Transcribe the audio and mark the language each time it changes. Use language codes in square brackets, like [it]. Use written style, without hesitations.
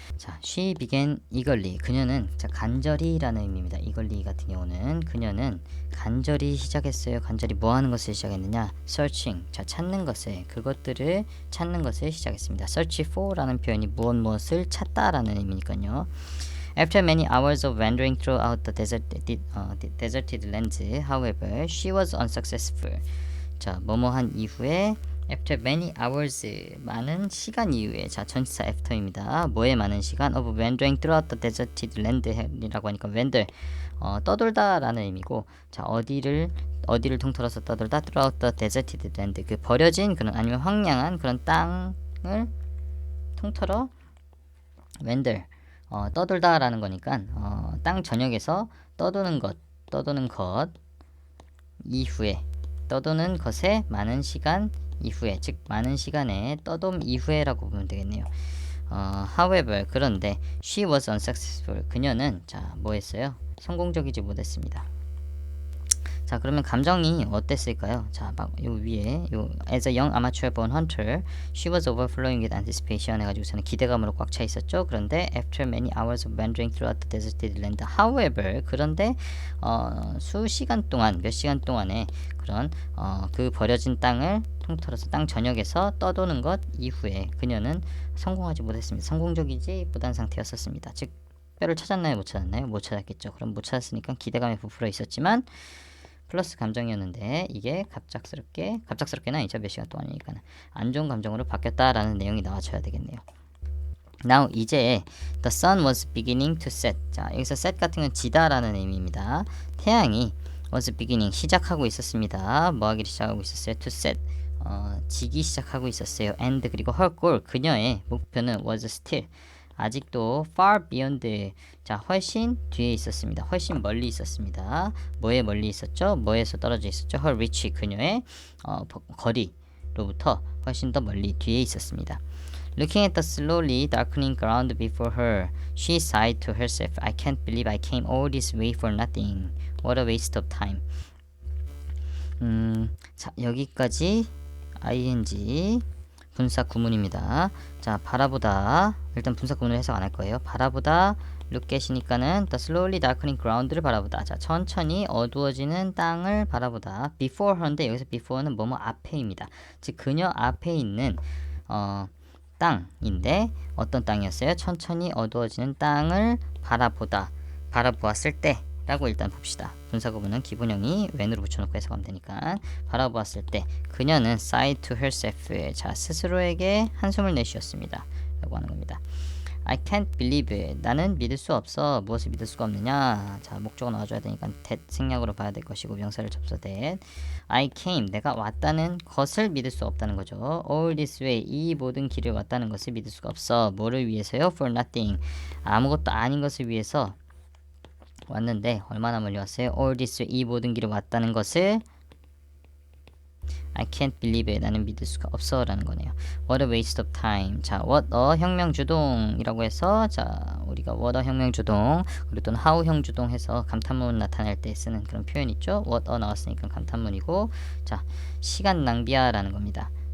[ko] 자, [en] she began eagerly, [ko] 그녀는, 자, 간절히라는 의미입니다. eagerly 같은 경우는 그녀는 간절히 시작했어요. 간절히 뭐 하는 것을 시작했느냐? searching, 자, 그것들을 찾는 것을 시작했습니다. search for 라는 표현이 무엇을 찾다 라는 의미니까요. [en] After many hours of wandering throughout the deserted lands, however, she was unsuccessful. [ko] 자, 뭐뭐한 이후에 [en] after many hours, [ko] 많은 시간 이후에, 자, 전치사 after입니다. 뭐에 많은 시간? [en] of wandering throughout the deserted land [ko] 이라고 하니까 wander, 떠돌다 라는 의미고, 자, 어디를 통틀어서 떠돌다, throughout the deserted land, 그 버려진 그런 아니면 황량한 그런 땅을 통틀어 wander, 떠돌다 라는 거니까 땅 전역에서 떠도는 것 이후에, 떠도는 것에 많은 시간 이후에, 즉 많은 시간의 떠돔 이후에라고 보면 되겠네요. [en] However, [ko] 그런데 [en] she was unsuccessful, [ko] 그녀는, 자, 뭐 했어요? 성공적이지 못했습니다. 자, 그러면 감정이 어땠을까요? 자, 막 요 위에 요 [en] as a young amateur born hunter, she was overflowing with anticipation [ko] 해가지고서는 기대감으로 꽉 차 있었죠. 그런데 [en] after many hours of wandering throughout the deserted land, however, [ko] 그런데 몇 시간 동안의 그런 그 버려진 땅을 통틀어서 땅 전역에서 떠도는 것 이후에 그녀는 성공하지 못했습니다. 성공적이지 못한 상태였었습니다. 즉, 뼈를 찾았나요? 못 찾았나요? 못 찾았겠죠. 그럼 못 찾았으니까 기대감에 부풀어 있었지만 플러스 감정이었는데 이게 갑작스럽게는 아니죠. 몇 시간 동안이니까는 안 좋은 감정으로 바뀌었다라는 내용이 나와줘야 되겠네요. [en] Now, [ko] 이제 [en] the sun was beginning to set. [ko] 자, 여기서 set 같은 건 지다라는 의미입니다. 태양이 was beginning, 시작하고 있었습니다. 뭐 하기를 시작하고 있었어요? [en] to set, [ko] 지기 시작하고 있었어요. and, 그리고 [en] her goal, [ko] 그녀의 목표는 [en] was still, [ko] 아직도 [en] far beyond, [ko] 자, 훨씬 뒤에 있었습니다. 훨씬 멀리 있었습니다. 뭐에 멀리 있었죠? 뭐에서 떨어져 있었죠? [en] her reach, [ko] 그녀의 거리로부터 훨씬 더 멀리 뒤에 있었습니다. [en] Looking at the slowly darkening ground before her, she sighed to herself, I can't believe I came all this way for nothing. What a waste of time. [ko] 자, 여기까지 ing 분사 구문입니다. 자, 바라보다 일단 분사 구문을 해석 안 할 거예요. 바라보다 look at이니까는 [en] the slowly darkening ground [ko] 를 바라보다. 자, 천천히 어두워지는 땅을 바라보다. [en] before her [ko] 인데 여기서 before는 뭐뭐 앞에입니다. 즉 그녀 앞에 있는 땅인데 어떤 땅이었어요? 천천히 어두워지는 땅을 바라보다. 바라보았을 때 라고 일단 봅시다. 분사구문은 기본형이 when으로 붙여놓고 해석하면 되니까 바라보았을 때 그녀는 [en] sighed to herself. [ko] 자, 스스로에게 한숨을 내쉬었습니다. 라고 하는 겁니다. [en] I can't believe it. [ko] 나는 믿을 수 없어. 무엇을 믿을 수가 없느냐. 자, 목적어 나와줘야 되니까 that 생략으로 봐야 될 것이고 명사를 접서 that. [en] I came. [ko] 내가 왔다는 것을 믿을 수 없다는 거죠. [en] All this way. [ko] 이 모든 길을 왔다는 것을 믿을 수가 없어. 뭐를 위해서요? [en] For nothing. [ko] 아무것도 아닌 것을 위해서 왔는데 얼마나 멀리 왔어요? [en] All this way. [ko] 이 모든 길을 왔다는 것을 [en] I can't believe it. [ko] 나는 믿을 수가 없어 라는 거네요. [en] What a waste of time. [ko] 자, what a 혁명주동이라고 해서 자, 우리가 what a 혁명주동 그리고 또는 how 형주동 해서 감탄문 나타낼 때 쓰는 그런 표현 있죠. what a 나왔으니까 감탄문이고 자, 시간 낭비야 라는 겁니다.